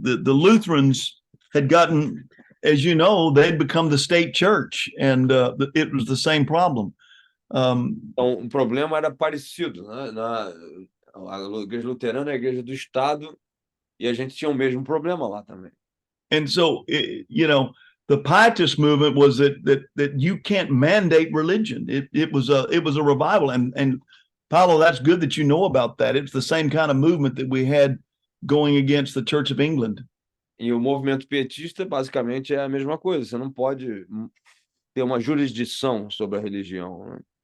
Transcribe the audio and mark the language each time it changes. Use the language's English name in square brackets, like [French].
[English] The Lutherans had gotten, as you know, they'd become the state church, and it was the same problem. [Portuguese] Então, o problema era parecido, né? A igreja luterana é a igreja do Estado, e a gente tinha o mesmo problema lá também. [English] And so, the Pietist movement was that you can't mandate religion. It was a revival, and Paulo, that's good that you know about that. It's the same kind of movement that we had going against the Church of England. [Portuguese] E o movimento pietista basicamente é a mesma coisa. Você não pode ter uma jurisdição sobre a religião, né?